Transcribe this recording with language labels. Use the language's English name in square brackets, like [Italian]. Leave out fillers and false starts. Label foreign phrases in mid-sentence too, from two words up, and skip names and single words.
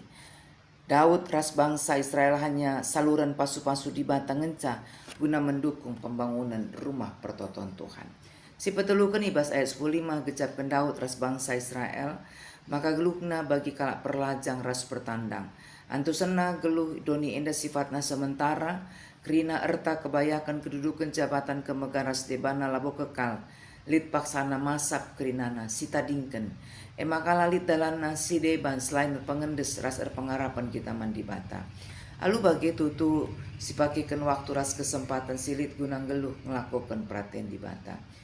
[Batak Karo] Daud ras bangsa Israel hanya saluran pasu-pasu dibata ngenca guna mendukung pembangunan rumah pertoton Tuhan. Si petelukan ibas ayat 15 gejapkan Daud ras bangsa Israel maka geluhna bagi kalak perlajang ras bertandang. Antusena geluh doni endah sifatna sementara kerina erta kebayakan kedudukan jabatan kemegahan ras debana labo kekal. Lit paksana masap kerinana sita dingken. Emakala lit dalana si deban selain pengendes ras pengarapan kita mandi bata. Alu bagi tutu si pakikan waktu ras kesempatan silit gunang geluh ngelakukan perhatian di bata.